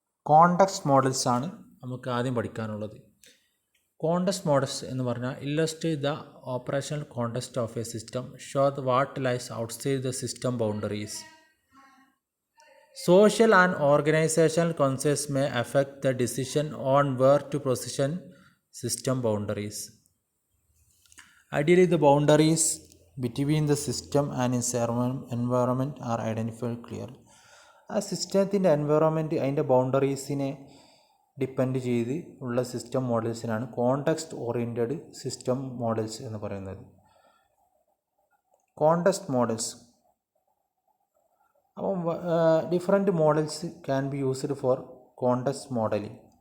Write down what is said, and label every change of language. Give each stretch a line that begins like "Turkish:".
Malayalam: Context models ആണ് നമുക്ക് ആദ്യം പഠിക്കാനുള്ളത്. കോണ്ടെക്സ്റ്റ് മോഡൽസ് എന്ന് പറഞ്ഞാൽ
English: Illustrate the operational context of a system, show the what lies outside the system boundaries. Social and organizational concepts may affect the decision on where to position system boundaries. Ideally, the boundaries between the system and its environment are identified clearly.
Malayalam: ആ സിസ്റ്റത്തിൻ്റെ environment, അതിൻ്റെ ബൗണ്ടറീസിനെ depend ചെയ്ത് ഉള്ള system മോഡൽസിനാണ് context oriented system models എന്ന് പറയുന്നത്.
English: Context models, അപ്പം different models can be used for context modelling.